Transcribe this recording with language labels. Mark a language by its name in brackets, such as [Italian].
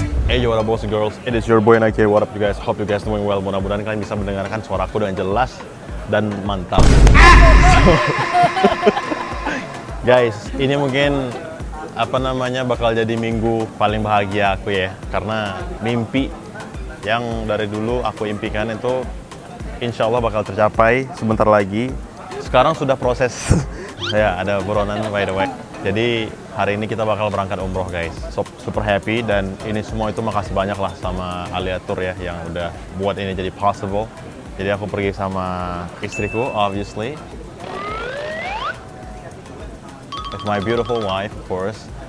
[English] Hey yo, what up boys and girls, it is your boy Nike. What up you guys, hope you guys doing well. [Indonesian] Mudah-mudahan kalian bisa mendengarkan suaraku dengan jelas dan mantap. Guys, ini mungkin bakal jadi minggu paling bahagia aku ya. Karena mimpi yang dari dulu aku impikan itu insya Allah bakal tercapai sebentar lagi. Sekarang sudah proses, ya ada buronan [English] by the way. [Indonesian] Jadi hari ini kita bakal berangkat umroh guys. [English] So, super happy [Indonesian] dan ini semua itu makasih banyak lah sama Aliatur ya yang udah buat ini jadi possible. Jadi aku pergi sama istriku obviously. [English] With my beautiful wife of course.